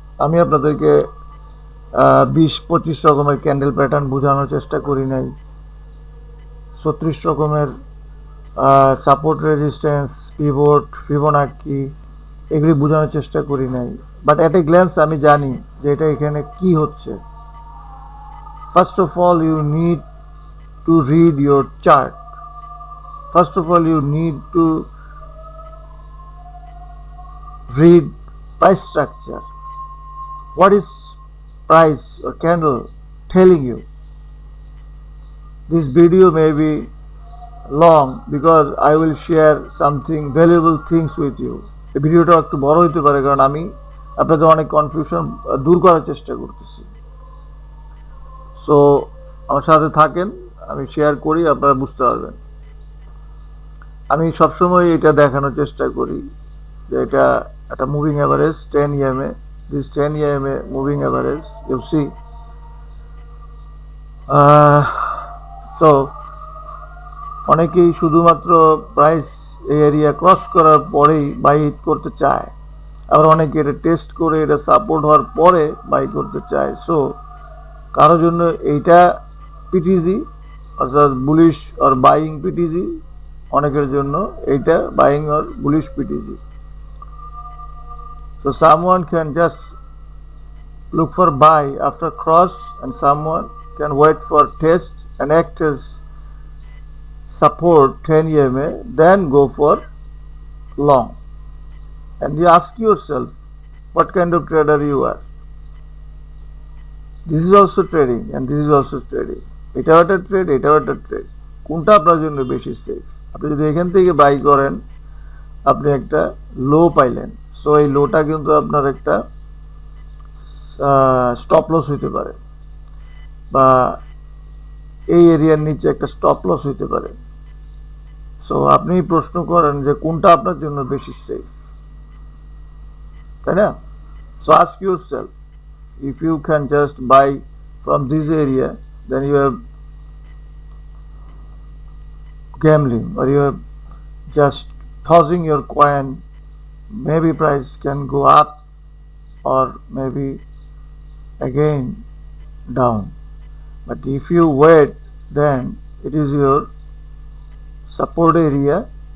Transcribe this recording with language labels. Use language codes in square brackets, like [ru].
[bn] আমি আপনাদেরকে 20-25 রকমের ক্যান্ডেল প্যাটার্ন বোঝানোর চেষ্টা করি নাই, 36 রকমের সাপোর্ট, রেজিস্ট্যান্স, পিভট, ফিবোনাক্কি এগুলি বোঝানোর চেষ্টা করি নাই। [en] but at a glance [bn] আমি জানি যে এটা এখানে কি হচ্ছে। [en] First of all you need to read your chart. First of all, you need to read price structure. What is price or candle telling you? This video may be long because I will share something valuable things with you. [bn] এই ভিডিওটা একটু বড় হতে পারে কারণ আমি আপনাদের অনেক কনফিউশন দূর করার চেষ্টা করতেছি। সো আমার সাথে থাকেন, আমি শেয়ার করি, আপনারা বুঝতে পারবেন। আমি সবসময় এটা দেখানোর চেষ্টা করি যে এটা একটা moving average 10 EMA, [en] this 10 EMA [bn] moving average [en] you see. [bn] তো অনেকেই শুধুমাত্র প্রাইস এরিয়া ক্রস করার পরেই বাই করতে চায়, আবার অনেকে এটা টেস্ট করে এটা সাপোর্ট হওয়ার পরে বাই করতে চায়। সো কারোর জন্য এইটা পিটিজি অর্থাৎ বুলিশ অর বাইং পিটিজি, অনেকের জন্য এইটা buying or bullish PTG. [en] So someone can just look for buy after cross and someone can wait for test and act as support 10 EMA, then go for long. And you ask yourself, what kind of trader you are? This is also trading and this is also trading. [bn] এটাও একটা trade, এটাও একটা trade. কোনটা আপনার জন্য বেশি safe? আপনি যদি এখান থেকে বাই করেন, আপনি একটা লো পাইলেন, সো এই লোটা কিন্তু আপনার একটা স্টপ লস হইতে পারে, বা এই এরিয়ার নিচে একটা স্টপ লস হইতে পারে। সো আপনি প্রশ্ন করেন যে কোনটা আপনার জন্য বেশি সেফ, তাই না? [en] So ask yourself, if you can just buy from this area, then you are gambling or you are just tossing your coin. Maybe price can go up or maybe again down, but if you wait, then it is your support area.